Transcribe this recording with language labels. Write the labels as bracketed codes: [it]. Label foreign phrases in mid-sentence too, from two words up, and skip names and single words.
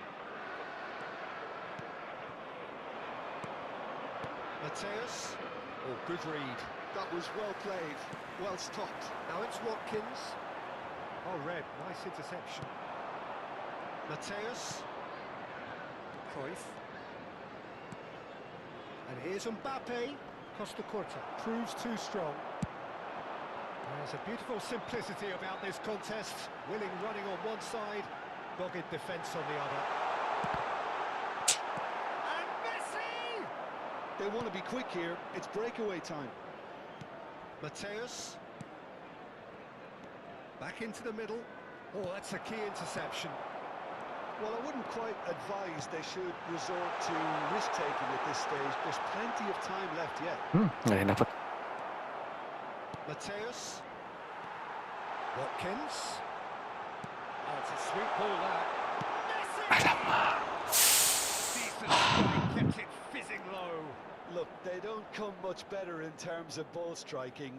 [en] Mateus. Oh, good read. That was well played, well stopped. Now it's Watkins. Oh, Red, nice interception. Mateus. Cruyff. And here's Mbappe. Costa Curta proves too strong. There's a beautiful simplicity about this contest. Willing running on one side, dogged defence on the other. And Messi! They want to be quick here. It's breakaway time. Mateus. Back into the middle. Oh, that's a key interception. Well, I wouldn't quite advise they should resort to risk-taking at this stage. There's plenty of time left yet. [id] Nggak yang dapat. [en] Mateus. Watkins. Oh, it's a sweet ball there. Messi! Alamak. Decent strike, kept it fizzing low. Look, they don't come much better in terms of ball striking.